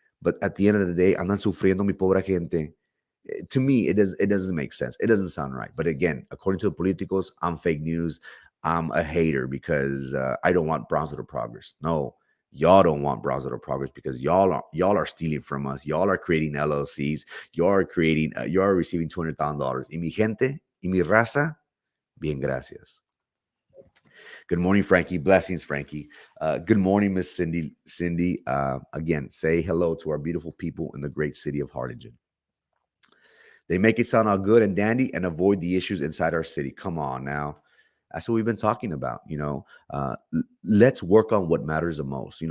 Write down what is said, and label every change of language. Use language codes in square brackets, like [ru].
[en] But at the end of the day, [es] andan sufriendo mi pobre gente. [en] To me, it doesn't make sense. It doesn't sound right. But again, according to the politicos, I'm fake news. I'm a hater because I don't want Brownsville to progress. No, y'all don't want Brownsville to progress because y'all are stealing from us. Y'all are creating LLCs. You are receiving $200,000. [es] Y mi gente, y mi raza, bien gracias. [en] Good morning, Frankie. Blessings, Frankie. Good morning, Miss Cindy. Cindy, again, say hello to our beautiful people in the great city of Harlingen. They make it sound all good and dandy and avoid the issues inside our city. Come on now. That's what we've been talking about. Let's work on what matters the most.